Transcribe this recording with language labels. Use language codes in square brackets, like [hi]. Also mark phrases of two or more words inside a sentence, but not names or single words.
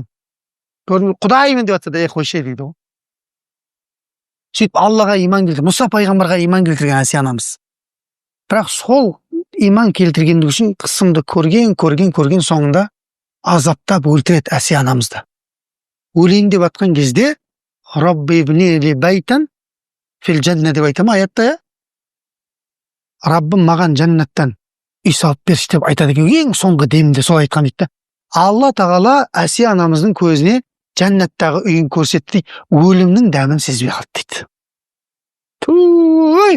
[kk] Құдаймын деп жатса да қойшы дейді ғой. Сөйтіп Аллаға иман келтірген, Мұса пайғамбарға иман келтірген Асия анамыз. Бірақ сол иман келтіргендігі үшін қысымды көрген соңында азаптап өлтіреді Асия анамызды. Өлейін деп жатқан кезде [ar] رب ابن لي بيتا في الجنة [kk] деп айтама аятта, я? Раббым маған жәннаттан үй салып берші деп айтады екен. Ең соңғы демінде сол айтқан дейді. Алла тағала Асия анамыздың көзіне жәннаттағы үйін көрсетті дейді. Өлімнің дәмін сезбей қалды дейді. Туй!